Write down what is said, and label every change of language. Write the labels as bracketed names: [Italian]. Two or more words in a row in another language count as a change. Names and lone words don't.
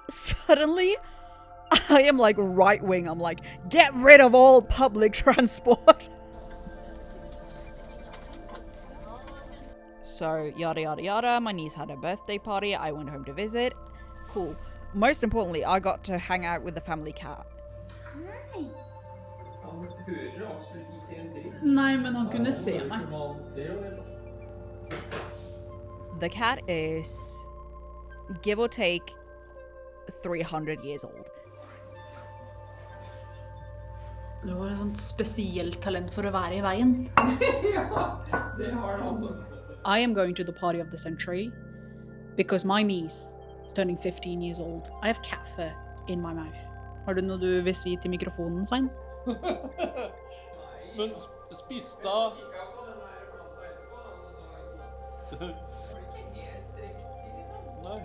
[English] Suddenly, I am like right wing. I'm like, get rid of all public transport. So yada yada yada, my niece had a birthday party, I went home to visit. Cool. Most importantly, I got to hang out with the family cat. [Norwegian] Nei, men han kunne se meg. [English] The cat is, give or take, 300 years old. [Norwegian] Du har et sånt spesielt talent for å være i veien. Ja, det har han altså. [English] I am going to the party of the century because my niece is turning 15 years old. I have cat fur in my mouth. [Norwegian] Har du noe du vil si til mikrofonen, Svein? Men spiss da. Nei.